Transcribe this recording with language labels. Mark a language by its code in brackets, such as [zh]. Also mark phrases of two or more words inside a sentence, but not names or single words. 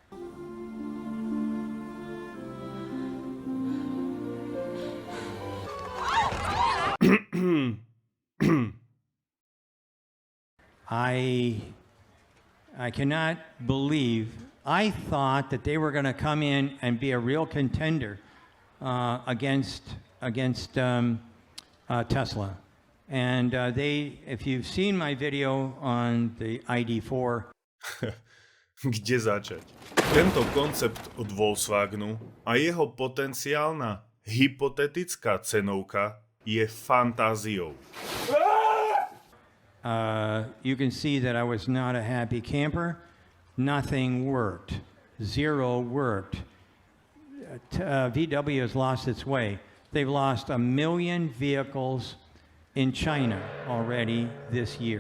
[en] I cannot believe, I thought that they were going to come in and be a real contender against Tesla. And if you've seen my video on the ID4. [sk] Kde začať? Tento koncept od Volkswagenu a jeho potenciálna hypotetická cenovka je fantáziou. [en] You can see that I was not a happy camper. Nothing worked. Zero worked. VW has lost its way. They've lost 1 million vehicles in China already this year.